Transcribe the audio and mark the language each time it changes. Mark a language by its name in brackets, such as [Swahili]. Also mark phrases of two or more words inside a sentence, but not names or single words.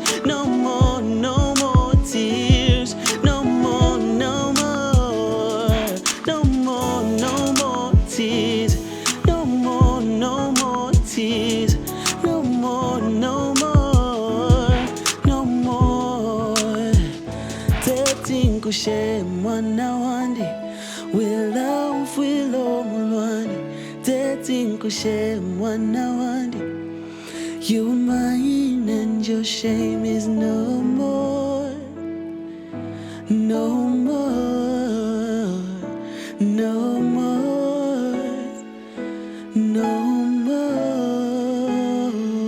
[English] No more, no more tears. No more, no more. No more, no more tears. No more, no more tears. No more, no more. No more. [Bemba] Teti Nkushe mwana wandi, wila mfwilo mulwani. Teti Nkushe mwana wandi, [English] you're mine and your shame is no more, no more, no more, no more.